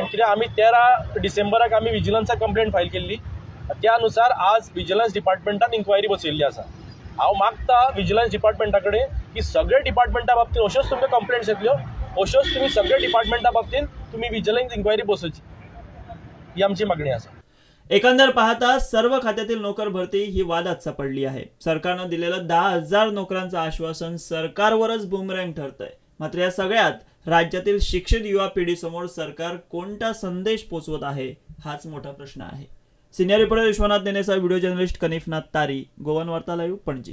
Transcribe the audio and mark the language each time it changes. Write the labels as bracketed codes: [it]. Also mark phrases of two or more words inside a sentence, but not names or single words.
[kok] कित्याक आमी 13 डिसेंबराक आमी विजिलन्साक [en] complaint file [kok] केल्ली. त्या अनुसार आज [en] vigilance departmentan inquiry [kok] बसयल्ली आसा हांव मागता [en] vigilance departmenta [kok] कडेन की सगळे डिपार्टमेंटा बाबतींत अश्योच तुमकां कंप्लेंट्स येतल्यो, अश्योच तुमी सगळे डिपार्टमेंटा बाबतींत तुमी [en] vigilance inquiry [kok] बसोवची, ही आमची मागणी आसा. [mr] एकंदर पाहता सर्व खात्यातील नोकर भरती ही वादात सापडली आहे. सरकारनं दिलेलं 10,000 नोकरांचं आश्वासन सरकारवरच बुमरँग ठरतंय. मात्र या सगळ्यात राज्यातील शिक्षित युवा पिढीसमोर सरकार कोणता संदेश पोचवत आहे हाच मोठा प्रश्न आहे. [en] senior reporter [mr] विश्वनाथ नेनेसह [en] video journalist [mr] कनिफनाथ तारी, गोवन वार्ता लाईव्ह, पणजी.